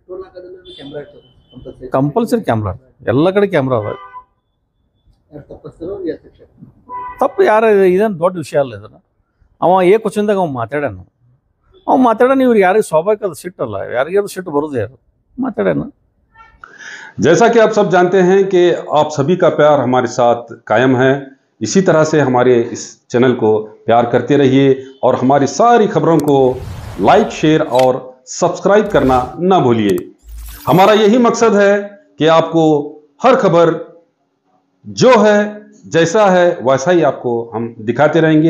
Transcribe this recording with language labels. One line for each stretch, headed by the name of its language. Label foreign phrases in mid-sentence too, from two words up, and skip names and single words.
Kannada: ಕಂಪಲ್ಸರಿ ಕ್ಯಾಮ್ರಾ, ಎಲ್ಲ ಕಡೆ ಕ್ಯಾಮ್ರಾ ಅದ. ತಪ್ಪು ಯಾರ ಇದೇನು ದೊಡ್ಡ ವಿಷಯ ಅಲ್ಲ. ಇದನ್ನು ಅವ ಏಕವಚನದಾಗ ಅವ್ನು ಮಾತಾಡ್ಯಾನ. ಇವ್ರಿಗೆ ಯಾರಿಗೆ ಸ್ವಾಭಾವಿಕ ಅದು ಸಿಟ್ಟಲ್ಲ, ಯಾರಿಗಾದ್ರು ಸಿಟ್ಟು ಬರೋದೇ ಅದು ಮಾತಾಡ್ಯಾನ.
Hindi: जैसा कि आप सब जानते हैं कि आप सभी का प्यार हमारे साथ कायम है। इसी तरह से हमारे इस चैनल को प्यार करते रहिए और हमारी सारी खबरों को लाइक, शेयर और सब्सक्राइब करना ना भूलिए। हमारा यही मकसद है कि आपको हर खबर जो है, जैसा है वैसा ही आपको हम दिखाते रहेंगे।